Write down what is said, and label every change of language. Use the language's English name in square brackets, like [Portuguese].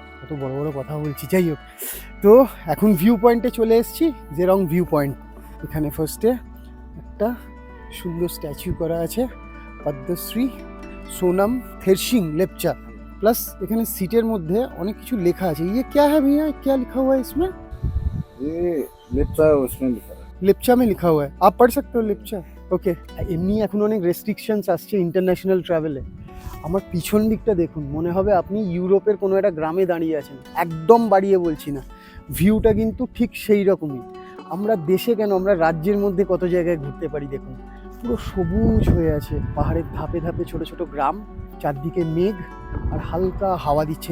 [Bangla] কত বড় বড় কথা বলছি, যাই হোক। তো এখন ভিউ পয়েন্টে চলে এসেছি, জেরং ভিউ পয়েন্ট। এখানে ফার্স্টে একটা সুন্দর স্ট্যাচু করা আছে, পদ্মশ্রী সোনাম থেরসিং লেপচা। প্লাস এখানে সিটের মধ্যে অনেক কিছু লেখা আছে। [Hindi] ইয়ে क्या है भैया, क्या लिखा हुआ है इसमें? ये लेप्चा उसमें लिखा है। लेप्चा में लिखा हुआ है, आप पढ़ सकते हो लेप्चा। [Bangla] ওকে, এমনি এখন অনেক রেস্ট্রিকশনস আসছে ইন্টারন্যাশনাল ট্রাভেলে। আমার পিছন দিকটা দেখুন, মনে হবে আপনি ইউরোপের কোনো একটা গ্রামে দাঁড়িয়ে আছেন। একদম বাড়িয়ে বলছি না, ভিউটা কিন্তু ঠিক সেই রকমই। আমরা দেশে কেন, আমরা রাজ্যের মধ্যে কত জায়গায় ঘুরতে পারি। দেখুন পুরো সবুজ হয়ে আছে, পাহাড়ের ধাপে ধাপে ছোট ছোট গ্রাম, চারদিকে মেঘ আর হালকা হাওয়া দিচ্ছে।